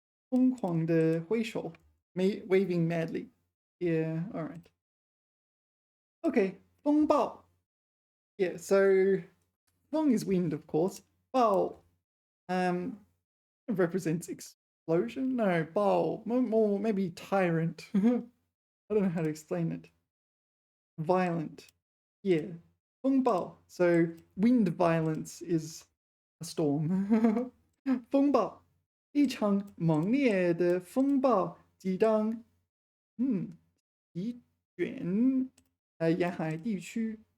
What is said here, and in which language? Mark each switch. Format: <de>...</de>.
<zh>疯狂的挥手,</zh> <en>waving madly. Yeah, all right. Okay, 风暴. Yeah, so 风 is wind, of course. 暴 represents explosion. No, 暴 more maybe tyrant. I don't know how to explain it. Violent. Yeah, 风暴.So wind violence is a storm.</en> <zh>风暴. 一场猛烈的风暴即将席卷沿海地区.</zh>